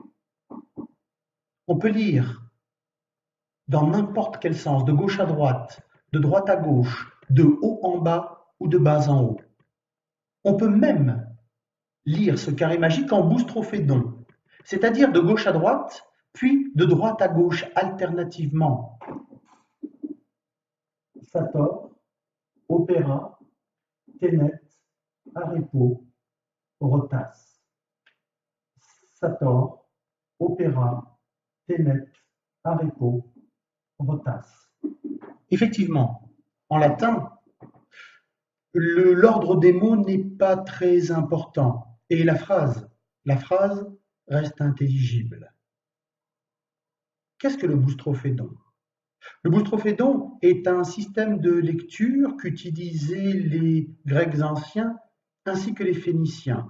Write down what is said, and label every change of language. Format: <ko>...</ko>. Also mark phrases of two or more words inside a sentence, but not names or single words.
<fr>On peut lire dans n'importe quel sens, de gauche à droite, de droite à gauche, de haut en bas ou de bas en haut. On peut même lire ce carré magique en boustrophédon, c'est-à-dire de gauche à droite, puis de droite à gauche alternativement.</fr> <la>Sator, Opéra, Tenet, Arepo, Rotas. Sator, Opéra, Tenet, Arepo, Rotas.</la> <fr>Effectivement, en latin, l'ordre des mots n'est pas très important et la phrase reste intelligible. Qu'est-ce que le boustrophédon? Le boustrophédon est un système de lecture qu'utilisaient les Grecs anciens ainsi que les Phéniciens.</fr>